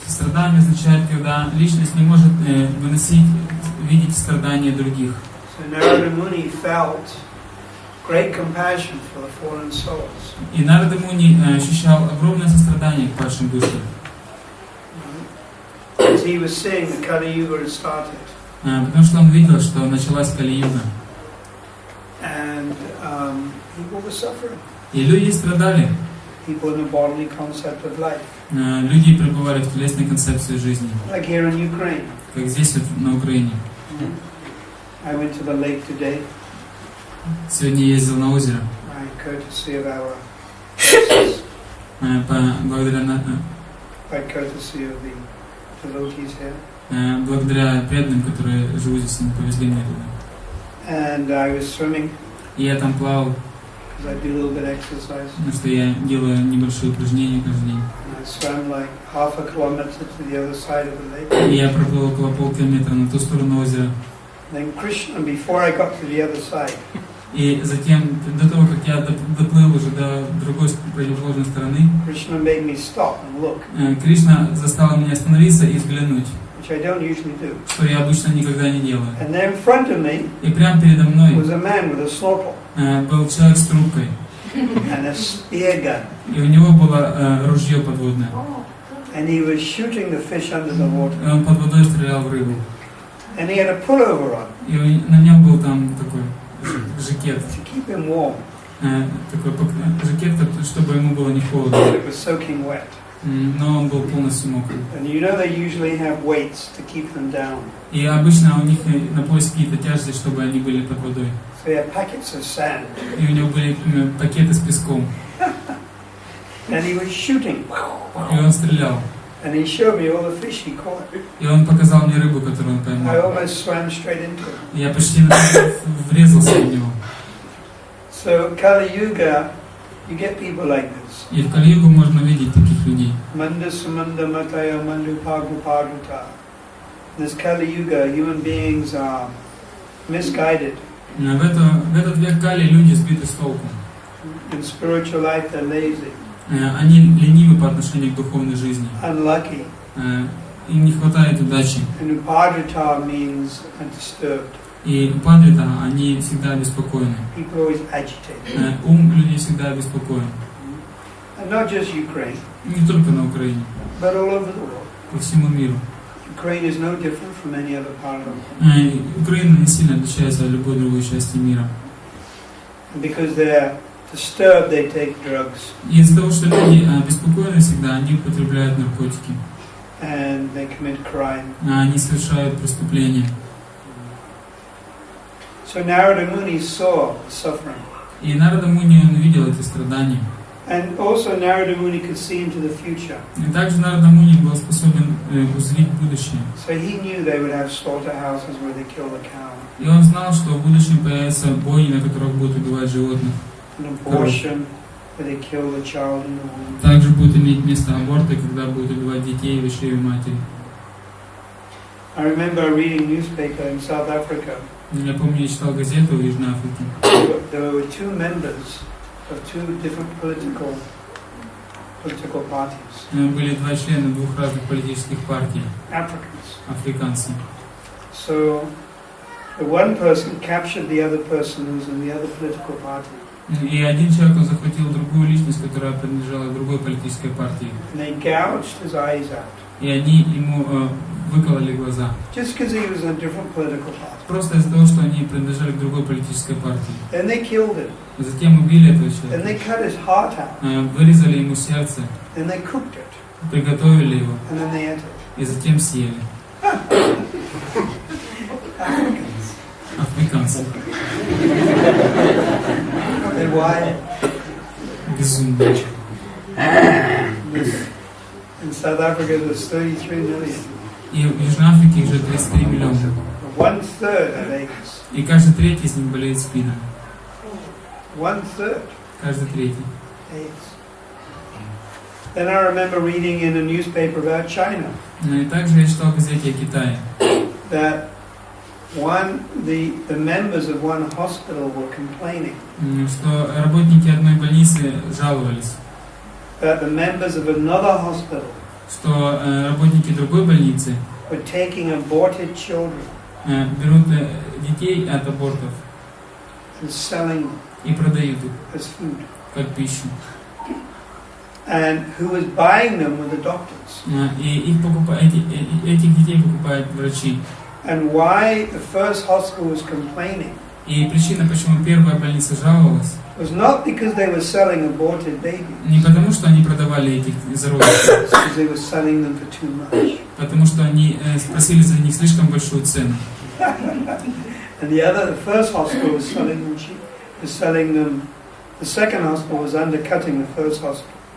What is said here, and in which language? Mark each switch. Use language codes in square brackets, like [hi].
[ru] Сострадание означает, когда личность не может выносить, видеть страдания других. [en] So Narada Muni felt great compassion for the fallen souls. [ru] И Нарада Муни ощущал огромное сострадание к падшим душам. [en] As he was seeing the Kali Yuga had started. [ru] Потому что он видел, что началась Кали-юга. [en] And people were suffering. [ru] И люди страдали. [en] People in the bodily concept of life. [ru] Люди пребывали в телесной концепции жизни. [en] Like here in Ukraine. [ru] Как здесь, вот, на Украине. [en] I went to the lake today. [ru] Сегодня ездил на озеро. [en] By courtesy of our guests. By courtesy of the devotees here. [ru] Благодаря преданным, которые живут здесь, они повезли меня туда. [en] And I was swimming. [ru] И я там плавал. [en] I do a little bit of exercise. [ru] Потому что я делаю небольшие упражнения каждый день. [en] And I swam like half a kilometer to the other side of the lake. [ru] И я проплыл около полкилометра на ту сторону озера. [en] Then Krishna, before I got to the other side. [ru] И затем, до того, как я доплыл уже до другой противоположной стороны, [en] Krishna made me stop and look. [ru] Кришна заставил меня остановиться и взглянуть. [en] Which I don't usually do. [ru] Что я обычно никогда не делаю. [en] And there in front of me [ru] И прямо передо мной [en] was a man with a snorkel. [ru] Был человек с трубкой. [en] And a spear gun. [ru] И у него было ружье подводное. [en] And he was shooting the fish under the water. [ru] И он под водой стрелял в рыбу. [en] And he had a pullover on. [ru] И на нем был там такой жакет. [en] To keep him warm. [ru] Такой жакет, чтобы ему было не холодно. [en] It was soaking wet. [ru] Но он был полностью мокрый. [en] And you know they usually have weights to keep them down. [ru] И обычно у них на поясе какие-то тяжести, чтобы они были под водой. [en] So he had packets of sand. [ru] И у него были пакеты с песком. [en] And he was shooting. [ru] И он стрелял. [en] And he showed me all the fish he caught. [ru] И он показал мне рыбу, которую он [en] I [ru] поймал. [en] almost swam straight into it. [ru] И я почти врезался в него. [en] So Kali Yuga, you get people like this. [ru] И в Кали-югу можно видеть таких людей. [sa] Manda sumanda mataya mandu pagu paduta. [en] This Kali Yuga, human beings are misguided. [ru] В этот век Кали люди сбиты с толку. [en] In spiritual life they're lazy. [ru] Они ленивы по отношению к духовной жизни. [en] Unlucky. [ru] Им не хватает удачи. [en] And upadrita means undisturbed. [ru] И упадрита, они всегда обеспокоены. [en] People always agitated. [ru] Ум людей всегда обеспокоен. [en] And not just Ukraine. [ru] Не только на Украине. [en] But all over the world. [ru] По всему миру. [en] Ukraine is no different from any other part of the world. [ru] Украина не сильно отличается от любой другой части мира. [en] And because they're disturbed, they take drugs. [ru] И из-за того, что люди обеспокоены всегда, они употребляют наркотики. [en] And they commit crime. [ru] Они совершают преступления. [en] So Narada Muni saw suffering. [ru] И Нарада Муни, он видел эти страдания. [en] And also Narada Muni could see into the future. [ru] И также Нарада Муни был способен узреть будущее. [en] So he knew they would have slaughterhouses where they kill the cow. [ru] И он знал, что в будущем появятся бойни, на которых будут убивать животных. [en] An abortion where they kill the child in the womb. [ru] Также будет иметь место аборты, когда будут убивать детей в чреве матери. [en] I remember reading newspaper in South Africa. [ru] Я помню, я читал газету в Южной Африке. [en] There were two members of two different political parties. [ru] Были два члена двух разных политических партий. [en] Africans. [ru] Африканцы. [en] So the one person captured the other person who was in the other political party. [ru] И один человек, он захватил другую личность, которая принадлежала другой политической партии. [en] And they gouged his eyes out. [ru] И они ему выкололи глаза. [en] Just because he was in a different political party. [ru] Просто из-за того, что они принадлежали к другой политической партии. [en] Then they killed him. [ru] Затем убили этого [en] Then they [ru] человека. [en] cut his heart out. [ru] Вырезали ему сердце. [en] Then they cooked it. [ru] Приготовили его. [en] And then they ate it. [ru] И затем съели. Африканцы. [en] And why? [ru] Безумные. [en] In South Africa there's 33 million. [ru] И в Южной Африке уже 33 миллиона. [en] 1/3 have AIDS. [ru] И каждый третий из них болеет СПИДом. [en] 1/3 [ru] Каждый третий. [en] AIDS. Then I remember reading in a newspaper about China. [ru] И также я читал в газете о Китае. [en] That the members of one hospital were complaining. [ru] Что работники одной больницы жаловались. [en] That the members of another hospital. [ru] Что работники другой больницы [en] were taking aborted children. [ru] Берут детей от абортов. [en] And selling them. [ru] И продают их. [en] As food. [ru] Как пищу. [en] And who was buying them were the doctors. [ru] И этих детей покупают врачи. [en] And why the first hospital was complaining? [ru] И причина, почему первая больница жаловалась, [en] was not because they were selling aborted babies. [ru] Не потому, что они продавали этих зародышей. [en] Because they were selling them for too much. [ru] Потому что они просили за них слишком большую цену. [en] And the first hospital was selling them cheap. Was selling them. The second hospital was undercutting the first hospital.